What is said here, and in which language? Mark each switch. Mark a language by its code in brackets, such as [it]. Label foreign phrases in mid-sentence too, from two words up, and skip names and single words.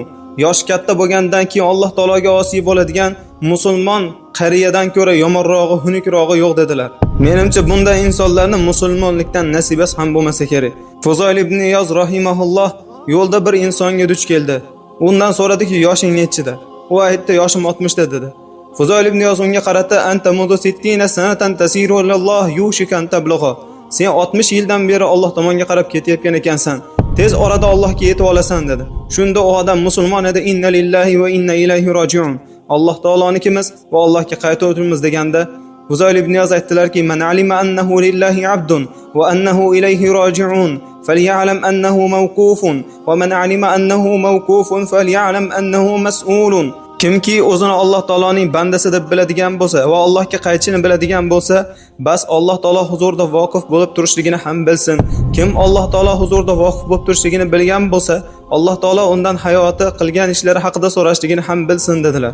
[uz] Yosh katta bo'lgandan keyin Alloh taologa osiy bo'ladigan musulmon qariyadan ko'ra yomonrog'i, xunukrog'i yo'q dedilar. Menimcha bunday insonlarning musulmonlikdan nasibasi ham bo'lmasa kerak. Fuzoil ibn Iyoz rahimahulloh yo'lda bir insonga duch keldi. Undan so'radiki, "Yoshing nechida?" U aytdi, "Yoshim 60 da" dedi. Fuzoil ibn Iyoz unga qarata, [ar] "أنت منذ 60 سنة تسير إلى الله يوشك أن تبلغ." [uz] Sen 60 yildan beri Alloh tomonga qarab ketayotgan ekansan. Tez orada Allohga yetib olasan dedi. Shunda u odam musulmon edi. [ar] إنا لله وإنا إليه راجعون. [uz] Alloh taolonikimiz va Allohga qaytuvimiz deganda Fuzoil ibn Iyoz aytdilarki: [ar] "من علم أنه لله عبد وأنه إليه راجع فليعلم أنه موقوف ومن علم أنه موقوف فليعلم أنه مسؤول." [uz] Kimki o'zini Alloh taoloning bandasi deb biladigan bo'lsa va Allohga qaytishini biladigan bo'lsa, bas Alloh taolo huzurida voqif bo'lib turishligini ham bilsin. Kim Alloh taolo huzurida voqif bo'lib turishligini bilgan bo'lsa, Alloh taolo undan hayoti qilgan ishlari haqida so'rashligini ham bilsin dedilar.